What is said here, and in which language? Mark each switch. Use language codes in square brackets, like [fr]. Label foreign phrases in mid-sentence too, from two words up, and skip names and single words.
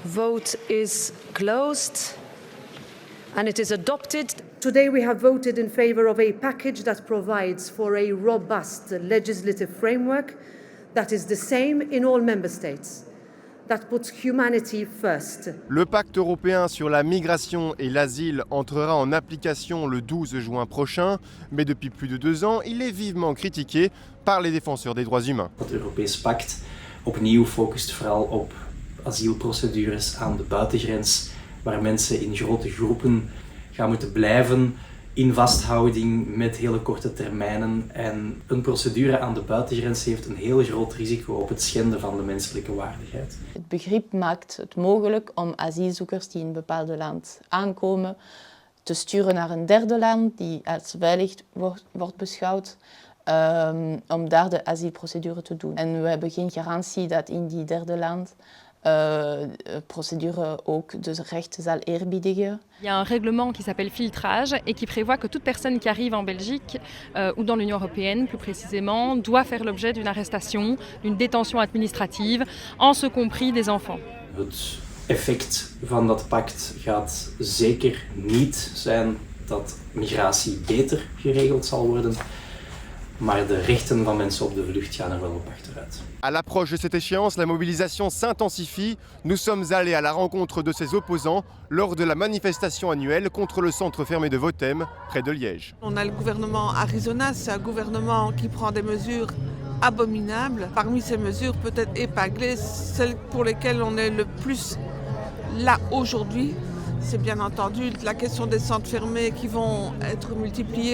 [en] Vote is closed and it is adopted. Today we have voted in favour of a package that provides for a robust legislative framework that is the same in all member states, that puts humanity first. [fr] Le pacte européen sur la migration et l'asile entrera en application le 12 juin prochain, mais depuis plus de 2 ans, il est vivement critiqué par les défenseurs des droits humains. [nl] Het Europees Pact opnieuw focust vooral op asielprocedures aan de buitengrens, waar mensen in grote groepen gaan moeten blijven in vasthouding met hele korte termijnen. En een procedure aan de buitengrens heeft een heel groot risico op het schenden van de menselijke waardigheid. Het begrip maakt het mogelijk om asielzoekers die in een bepaald land aankomen te sturen naar een derde land die als veilig wordt beschouwd, om daar de asielprocedure te doen. En we hebben geen garantie dat in die derde land procédure ook de rechten zal eerbiedigen. [fr] Il y a un règlement qui s'appelle filtrage et qui prévoit que toute personne qui arrive en Belgique ou dans l'Union européenne plus précisément doit faire l'objet d'une arrestation, d'une détention administrative, en ce compris des enfants. [nl] Het effect van dat pact gaat zeker niet zijn dat migratie beter geregeld zal worden, maar de rechten van mensen op de vlucht gaan er wel op achteruit. [fr] À l'approche de cette échéance, la mobilisation s'intensifie. Nous sommes allés à la rencontre de ses opposants lors de la manifestation annuelle contre le centre fermé de Votem, près de Liège. On a le gouvernement Arizona, c'est un gouvernement qui prend des mesures abominables. Parmi ces mesures, peut-être épinglées, celles pour lesquelles on est le plus là aujourd'hui, c'est bien entendu la question des centres fermés qui vont être multipliés.